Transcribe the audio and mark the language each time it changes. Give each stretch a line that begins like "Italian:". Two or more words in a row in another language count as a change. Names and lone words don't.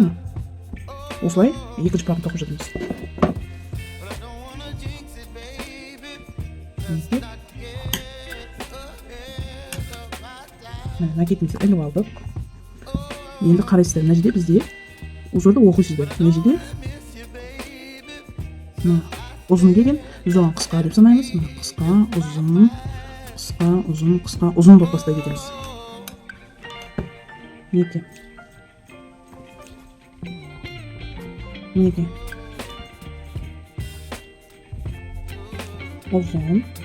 Kazakh: Осылай екінші бағын тоқып жатырмыз. Накетімізді іліп алдық. Енді қарайсыздар, мына жерде бізде узорды оқисыздар. Мына жерде ұзын келген,
Uzbek: Uzoq qisqa deb sanaymiz. Mana qisqa, uzun, qisqa, uzun, qisqa, uzun deb boshlay ketamiz. Nega? Uzun.